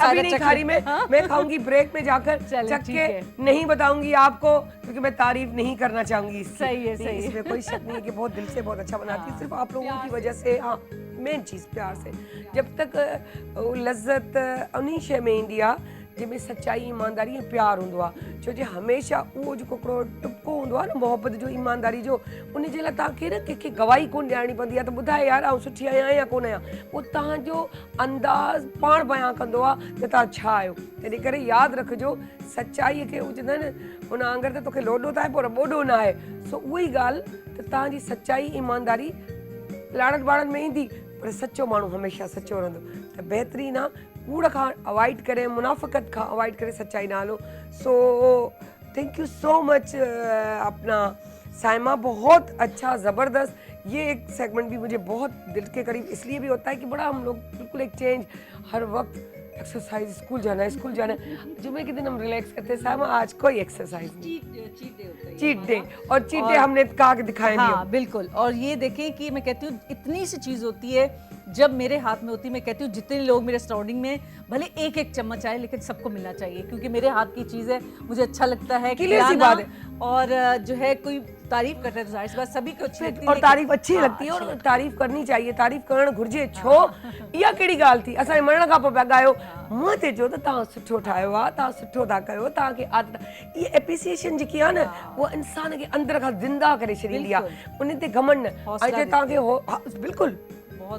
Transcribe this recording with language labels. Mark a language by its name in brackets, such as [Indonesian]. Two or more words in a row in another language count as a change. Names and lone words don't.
[Urdu] अभी सारा नहीं चख کھا رہی ले। میں کھاؤں گی بریک میں جا کر, चलें, चख ठीक के है। نہیں بتاؤں گی آپ کو، کیونکہ میں تعریف نہیں کرنا چاہوں گی اس کی. صحیح ہے, नहीं, صحیح ہے. اس میں کوئی شک نہیں ہے کہ بہت دل سے بہت اچھا بناتی ہے، صرف آپ لوگوں کی وجہ سے. ہاں، مین چیز پیار سے. [Sindhi] जब तक लज़्ज़त उन्हीं शइ में ईंदी आहे जंहिंमें सच्चाई, ईमानदारी ऐं प्यार हूंदो आहे। छो जो हमेशह उहो जेको हिकिड़ो टुपको हूंदो आहे न मोहबत जो, ईमानदारी जो, उन जे लाइ तव्हांखे न कंहिंखे गवाही कोन ॾियणी पवंदी आहे त ॿुधाए यार आउं सुठी आहियां या कोन आहियां। उहो तव्हांजो अंदाज़ पाण बयां कंदो आहे त तव्हां छा आहियो। तंहिं करे यादि रखिजो, सचाईअ खे उहो चवंदा आहिनि उन आंगर त तोखे लोॾो त आहे पर ॿोॾो न आहे। सो उहा ई ॻाल्हि त तव्हांजी सचाई, ईमानदारी लाड़नि बाड़नि में ईंदी, पर सचो माण्हू हमेशह सचो रहंदो। त बहितरीनु आहे, कूड़ खां अवॉइड करे, मुनाफ़िक़त खां अवॉइड करे सच्चाई ना हलो। [English] so thank you so much [Urdu] اپنا صائمہ، بہت اچھا، زبردست. یہ ایک سیگمنٹ بھی مجھے بہت دل کے قریب اس لیے بھی ہوتا ہے کہ بڑا ہم لوگ بالکل ایک چینج، ہر وقت ایکسرسائز، اسکول جانا ہے، اسکول جانا ہے. جمعے کے دن ہم ریلیکس کرتے ہیں، صائمہ آج کوئی ایکسرسائز نہیں, [English] cheat day. [Urdu] और [English] cheat day [Urdu] ہم نے کہا کہ دکھائیں نہیں. ہاں بالکل. اور یہ دیکھیں کہ میں کہتی ہوں اتنی سی چیز ہوتی ہے جب میرے ہاتھ میں ہوتی ہے، میں کہتی ہوں جتنے لوگ میرے سراؤنڈنگ میں بھلے ایک ایک چمچ آئے، لیکن سب کو ملنا چاہیے، کیونکہ میرے ہاتھ کی چیز ہے، مجھے اچھا لگتا ہے کلیئر سی بات ہے. اور جو ہے کوئی تعریف کرتا ہے تو ظاہر سی بات سبھی کو اچھی لگتی ہے, اور تعریف اچھی हाँ, لگتی ہے، اور تعریف کرنی چاہیے, [Sindhi] तारीफ करण घुर्जे। छो इहा कहिड़ी ॻाल्हि थी, असांजे मरण खां पोइ पिया ॻायो, मुंहं ते चओ त तव्हां सुठो ठाहियो आहे, तव्हां सुठो था कयो, तव्हांखे आदत। इहा एप्रिसिएशन जेकी आहे न, उहा इंसान खे अंदर खां ज़िंदा करे छॾींदी आहे, उन ते घमंड न। ऐं जे तव्हांखे बिल्कुलु बहुत